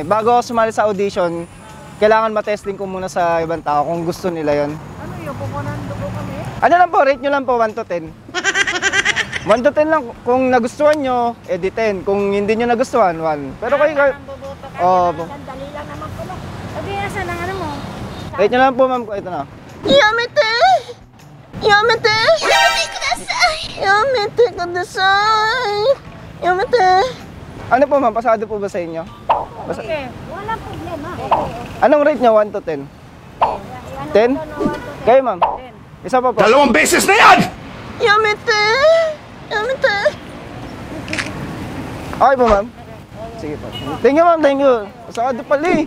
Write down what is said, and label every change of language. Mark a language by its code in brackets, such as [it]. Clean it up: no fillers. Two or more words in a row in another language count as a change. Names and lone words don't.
[tl] Bago ako sumali sa audition, kailangan matesting ko muna sa ibang tao kung gusto nila yon. Ano yun? Kukunan dugo kami? Ano lang po, rate nyo lang po 1 to 10. 1 to 10 lang. Kung nagustuhan nyo, edi 10. Kung hindi nyo nagustuhan, 1. Pero kayo, oh, Sandali lang naman po. Sabi, nasa ng ano mo? rate nyo lang po, ma'am. Ito na. [ja] やめて！やめて! やめてください！やめてください! Yamete! [tl] Ano po, ma'am? Pasado po ba sa inyo? Okay, walang problema. Anong rate nyo, 1 to 10? 10? Kayo, ma'am? Isa pa po. Dalawang beses na yan! [ja] やめて！やめて! [tl] Okay po, ma'am? Sige po. [en] Thank you, ma'am. Thank you. [tl] Pasado pala eh.